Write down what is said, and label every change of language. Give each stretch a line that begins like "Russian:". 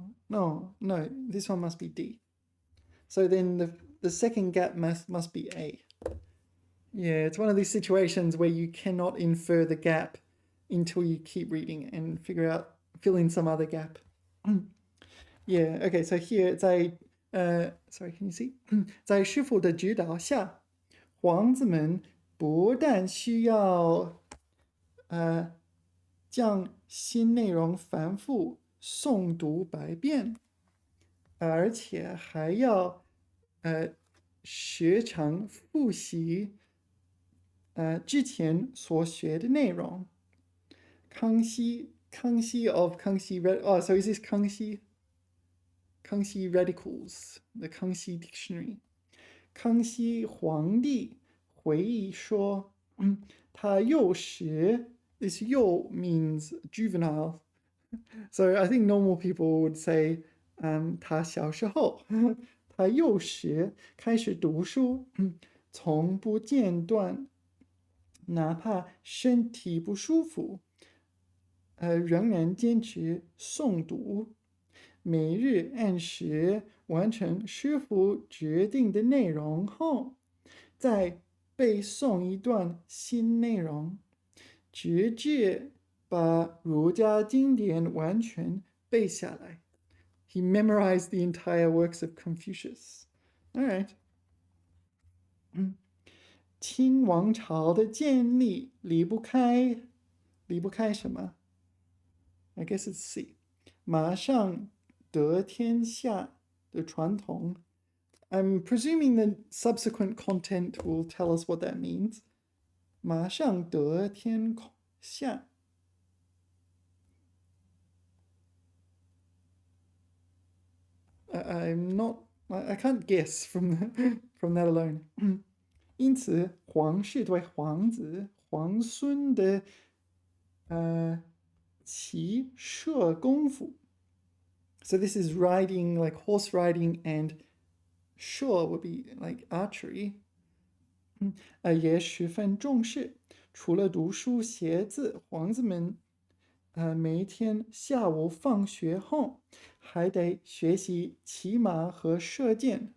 English: No, this one must be D. So then the second gap must be A. Yeah, it's one of these situations where you cannot infer the gap until you keep reading and fill in some other gap. Yeah, okay, so here sorry, can you see?
Chinese: 在师傅的指导下，皇子们不但需要将新内容反复诵读百遍，而且还要时常复习之前所学的内容。
English: 康熙 of 康熙 so is this 康熙 radicals, the 康熙 dictionary.
Chinese: 康熙皇帝回忆说，他幼时
English: this 幼 means juvenile. So I think normal people would say
Chinese: 他小时候他幼时开始读书，从不间断，哪怕身体不舒服，仍然坚持诵读，每日按时完成师傅指定的内容后，再背诵一段新内容，直至把儒家经典完全背下来。
English: He memorized the entire works of Confucius. All right.
Chinese: 清王朝的建立离不开什么？
English: I guess it's C.
Chinese: 马上得天下的传统。
English: I'm presuming the subsequent content will tell us what that means.
Chinese: 马上得天下。
English: I can't guess from that alone.
Chinese: 因此，皇室对皇子、皇孙的骑射功夫。
English: So this is riding, like horse riding, and 射 would be like archery.
Chinese: 也十分重视。除了读书写字，皇子们每天下午放学后还得学习骑马和射箭。